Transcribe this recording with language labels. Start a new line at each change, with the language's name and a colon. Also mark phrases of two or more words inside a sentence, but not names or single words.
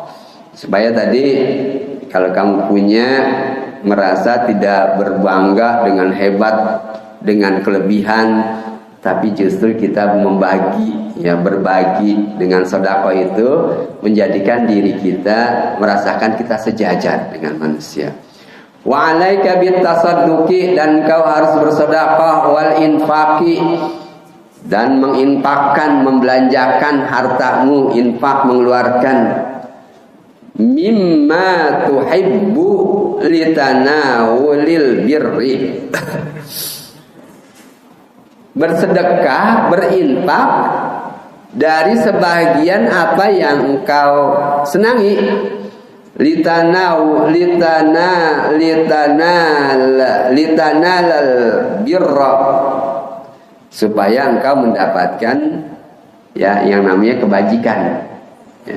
Indonesian: Supaya tadi kalau kamu punya, merasa tidak berbangga dengan hebat, dengan kelebihan, tapi justru kita membagi, ya, berbagi dengan sedekah itu menjadikan diri kita merasakan kita sejajar dengan manusia.
Arabic: وعليك بالتصدق,
Indonesian: dan kau harus bersedekah,
Arabic: والإنفاق,
Indonesian: dan menginfakkan, membelanjakan hartamu, infak, mengeluarkan,
Arabic: مما تحب لتناول البر,
Indonesian: bersedekah, berinfak dari sebagian apa yang engkau senangi,
Arabic: لتنال البر,
Indonesian: supaya engkau mendapatkan, ya, yang namanya kebajikan, ya.